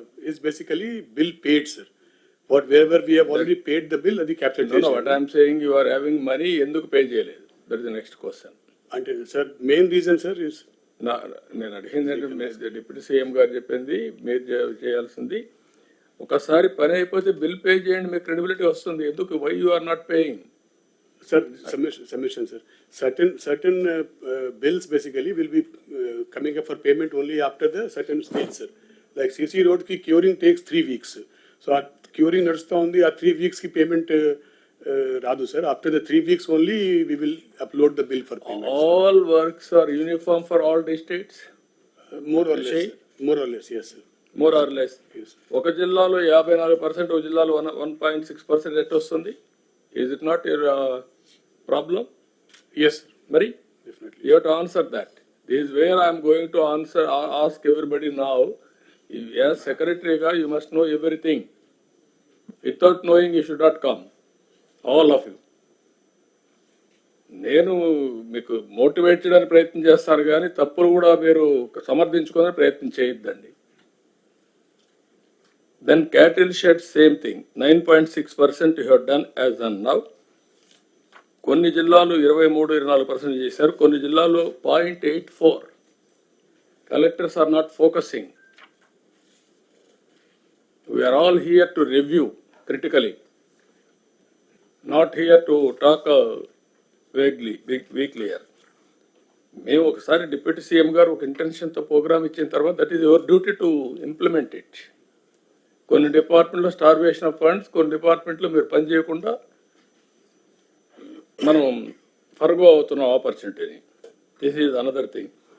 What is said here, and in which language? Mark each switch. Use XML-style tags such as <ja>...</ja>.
<en>is basically bill paid, sir. Wherever we have already paid the bill, అది captured No, what I am saying, you are having money,</en> <te>ఎందుకు pay చేయలేదు?</te> <en>That is the next question.</en> <te>అంటే sir main reason sir is నేను అడిగిందంటే deputy CM గారు చెప్పింది మీరు చేయాల్సింది, ఒకసారి పని అయిపోతే బిల్ పే చేయండి, మీకు క్రెడిబిలిటీ వస్తుంది.</te> <en>ఎందుకు why you are not paying? Sir, submission, sir. Certain bills basically will be coming up for payment only after the certain stage, sir. Like CC Road ki curing takes 3 weeks. So our curing</en> <te>nadusta undi, ఆ 3 weeks ki payment రాదు,</te> <en>sir. After the 3 weeks only we will upload the bill for payment. All works are uniform for all districts? More or less, yes, sir. More or less. Yes.</en> <te>ఒక జిల్లాలో 54%, ఒక జిల్లాలో 1.6% rate వస్తుంది.</te> <en>Is it not your problem? Yes, sir.</en> <te>Mari?</te> <en>Definitely. You have to answer that. This is where I am going to ask everybody now. As secretary, you must know everything. Without knowing, you should not come. All of you.</en> <te>నేను మీకు motivate చేయడానికి ప్రయత్నం చేస్తాను, కానీ తప్పులు కూడా మీరు సమర్థించుకునే ప్రయత్నం చేయొద్దండి.</te> <en>Then cattle shed, same thing. 9.6% you have done as on now.</en> <te>కొన్ని జిల్లాలు 23-24% చేశారు, కొన్ని జిల్లాలు 0.84.</te> <en>Collectors are not focusing. We are all here to review critically, not here to talk vaguely, weakly.</en> <te>మేము ఒకసారి డిప్యూటీ సీఎం గారు ఒక ఇంటెన్షన్తో ప్రోగ్రామ్ ఇచ్చిన తర్వాత</te> <en>That is your duty to implement it.</en> <te>కొన్ని డిపార్ట్మెంట్లో స్టార్వేషన్ ఆఫ్ ఫండ్స్, కొన్ని డిపార్ట్మెంట్లో మీరు పని చేయకుండా మనం ఫర్గో అవుతున్న ఆపర్చునిటీని.</te> <en>This is another thing.</en>